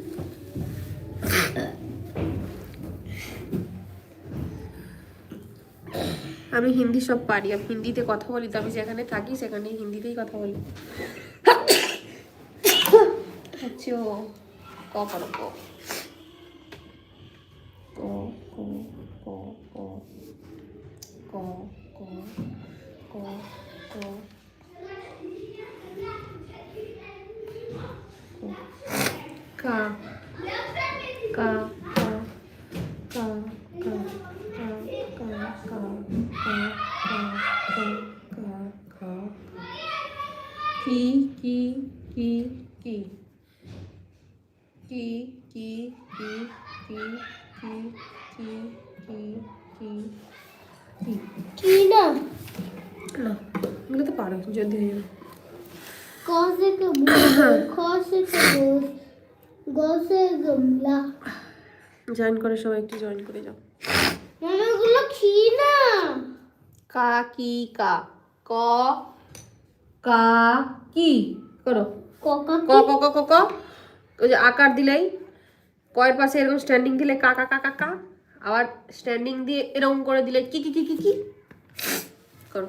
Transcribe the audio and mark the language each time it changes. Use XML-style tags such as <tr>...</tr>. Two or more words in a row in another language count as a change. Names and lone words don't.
<bn>আমি হিন্দি সব পারি, আমি হিন্দিতে কথা বলি, তো আমি যেখানে থাকি সেখানে হিন্দিতেই কথা বলি। হচ্ছে ও ক করো ক ক ক ক ক ক ক ক কা কা কা কা কা কা কা কা কি কি কি কি কি কি কি কি কি কি কি কি কি কি না না এগুলো তো পারো যদি</bn> <hi>क से कबूतर, ख से खरगोश, ग से गमला।</hi> <bn>জয়েন করে সবাই একটু জয়েন করে যাও। মামা এগুলো কি না? কা কি কা ক কা কি করো কোকা ক ক ক ক ক ওই যে আকার দিলেই কয়ের পাশে এরকম স্ট্যান্ডিং দিলে কা কা কা কা কা, আবার স্ট্যান্ডিং দিয়ে এরকম করে দিলে কি কি কি কি কি করো।</bn>